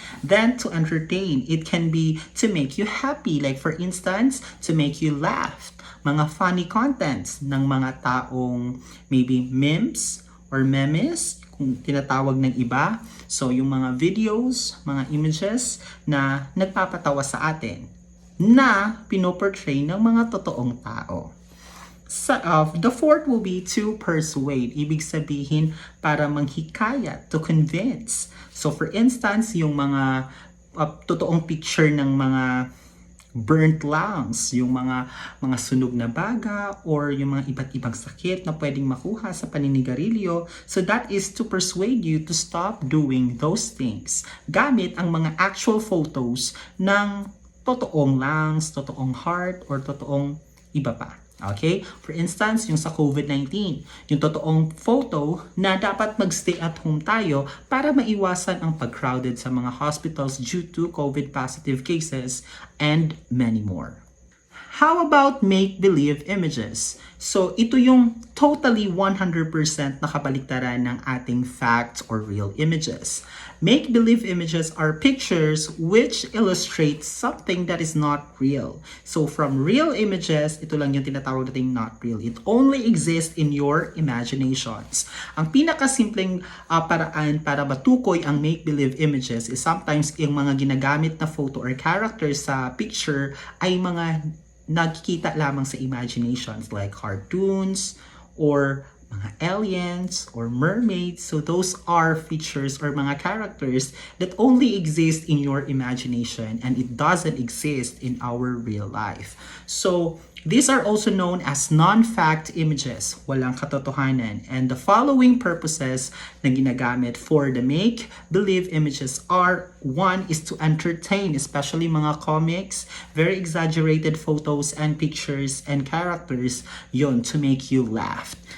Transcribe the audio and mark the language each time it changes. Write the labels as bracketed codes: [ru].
[en] Then to entertain, it can be to make you happy, like for instance, to make you laugh. [tl] Mga funny contents ng mga taong maybe memes or memes, kung tinatawag ng iba. So yung mga videos, mga images na nagpapatawa sa atin na pinoportray ng mga totoong tao. [en] The fourth will be to persuade. [tl] Ibig sabihin para manghikayat, [en] to convince. [tl] So for instance, yung mga totoong picture ng mga burnt lungs, yung mga sunog na baga or yung mga iba't ibang sakit na pwedeng makuha sa paninigarilyo. [en] So that is to persuade you to stop doing those things. [tl] Gamit ang mga actual photos ng totoong lungs, totoong heart, or totoong iba pa. Okay? [en] For instance, [tl] yung sa COVID-19, yung totoong photo na dapat magstay at home tayo para maiwasan ang pag-crowded sa mga hospitals [en] due to COVID positive cases and many more. How about make-believe images? [tl] So, ito yung totally 100% nakabaliktaran ng ating facts or real images. [en] Make-believe images are pictures which illustrate something that is not real. [tl] So, from real images, ito lang yung tinatawag nating [en] not real. It only exists in your imaginations. [tl] Ang pinakasimpleng paraan para matukoy ang make-believe images is sometimes yung mga ginagamit na photo or characters sa picture ay mga nagkikita lamang sa imaginations [en] like cartoons [tl] or mga aliens or mermaids. [en] So those are features or mga characters that only exist in your imagination and it doesn't exist in our real life. So these are also known as non-fact images, [tl] walang katotohanan. [en] And the following purposes [tl] na ginagamit [en] for the make-believe images are: one is to entertain, especially mga comics, very exaggerated photos and pictures and characters, yon, to make you laugh.